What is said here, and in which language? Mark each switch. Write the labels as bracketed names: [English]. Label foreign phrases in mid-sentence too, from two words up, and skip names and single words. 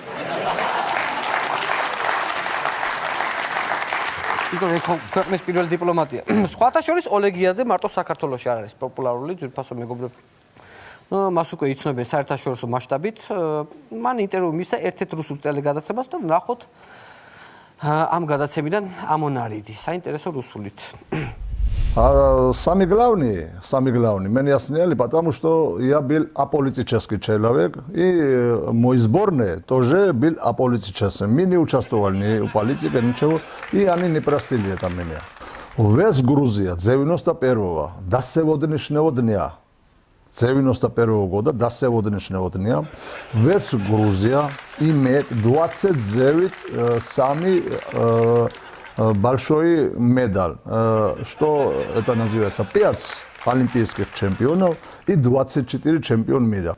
[Georgian] იქ ქვეყნის პირველი დიპლომატია. სხვათა შორის ოლეგიაძე მარტო საქართველოში არ არის პოპულარული ძვირფასო მეგობრები. მას უკვე იცნობენ საერთაშორისო მასშტაბით. მან ინტერვიუ მისცა ერთ-ერთ რუსულ ტელეგადაცემას და ნახოთ ამ გადაცემიდან ამონარიდი, საინტერესო русулит. [Russian] Самый главный, меня сняли, потому что я был аполитический человек, и мой сборный тоже был аполитический. Мы не участвовали ни в политике, ничего, и они не просили это меня. Весь Грузия 91-го до сегодняшнего дня, 91 года до сегодняшнего дня, весь Грузия имеет 29 самый большой медаль, что это называется 5 олимпийских чемпионов и 24 чемпиона мира.